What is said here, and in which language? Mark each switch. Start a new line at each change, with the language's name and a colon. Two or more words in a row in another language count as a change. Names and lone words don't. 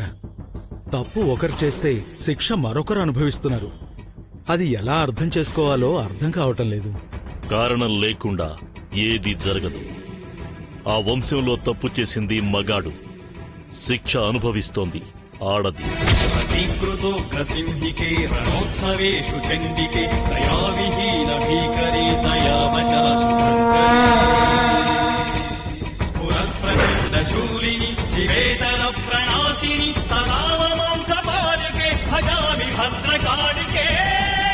Telugu: తప్పు ఒకరు చేస్తే శిక్ష మరొకరు అనుభవిస్తున్నారు. అది ఎలా అర్థం చేసుకోవాలో అర్థం కావటం లేదు. కారణం లేకుండా ఏదీ జరగదు. ఆ వంశంలో తప్పు చేసింది మగాడు, శిక్ష అనుభవిస్తోంది ఆడది.
Sanskrit: वशीकृतोग्रसिंहिके रणोत्सवेषु चण्डिके दयाविहीन भीकरे दयावशासु स्फुरत्प्रचण्डशूलिनि शिवेतर प्रणाशिनि सदा ममां कपालिके भजामि भद्रकालिके